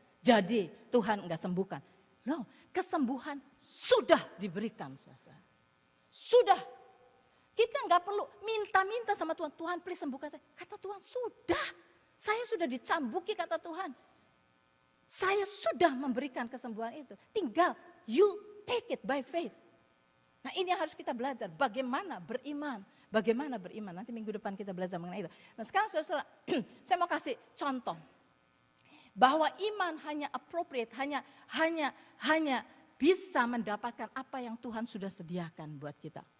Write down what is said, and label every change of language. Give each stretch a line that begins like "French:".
Indonesian: Jadi Tuhan enggak sembuhkan. Loh, kesembuhan sudah diberikan. Sudah. Kita enggak perlu minta-minta sama Tuhan. Tuhan please sembuhkan saya. Kata Tuhan sudah. Saya sudah dicambuki kata Tuhan. Saya sudah memberikan kesembuhan itu. Tinggal
English: you take it by faith.
Indonesian: Nah ini yang harus kita belajar. Bagaimana beriman. Nanti minggu depan kita belajar mengenai itu. Nah sekarang saudara, saya mau kasih contoh. Bahwa iman hanya appropriate, hanya bisa mendapatkan apa yang Tuhan sudah sediakan buat kita.